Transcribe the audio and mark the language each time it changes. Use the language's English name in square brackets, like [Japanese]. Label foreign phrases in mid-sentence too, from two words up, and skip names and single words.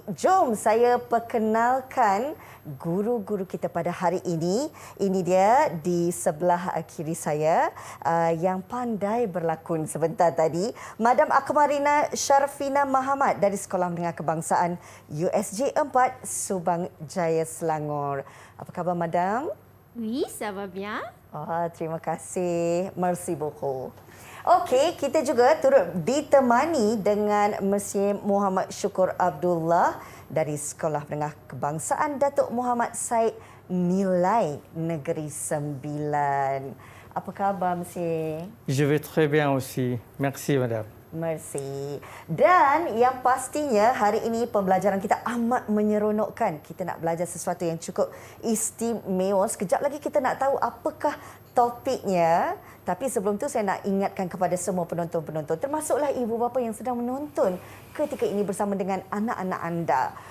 [Malay] Jom saya perkenalkan guru-guru kita pada hari ini. Ini dia di sebelah kiri saya yang pandai berlakon sebentar tadi. Madam Akmarina Syarfina Mahamat dari Sekolah Menengah Kebangsaan USJ 4 Subang Jaya, Selangor. Apa khabar, Madam? [French] Oui, ça va bien. [Malay] Terima kasih. [French] Merci beaucoup. [Malay] Okey, kita juga turut ditemani dengan Monsieur Muhammad Syukur Abdullah dari Sekolah Menengah Kebangsaan Datuk Muhammad Said Nilai Negeri Sembilan. Apa khabar, Monsieur? [French] Je vais très bien aussi. Merci, madame. Merci. [Malay] Dan yang pastinya hari ini pembelajaran kita amat menyeronokkan. Kita nak belajar sesuatu yang cukup istimewa. Sekejap lagi kita nak tahu apakah topiknya. Tapi sebelum tu saya nak ingatkan kepada semua penonton-penonton, termasuklah ibu bapa yang sedang menonton ketika ini bersama dengan anak-anak anda.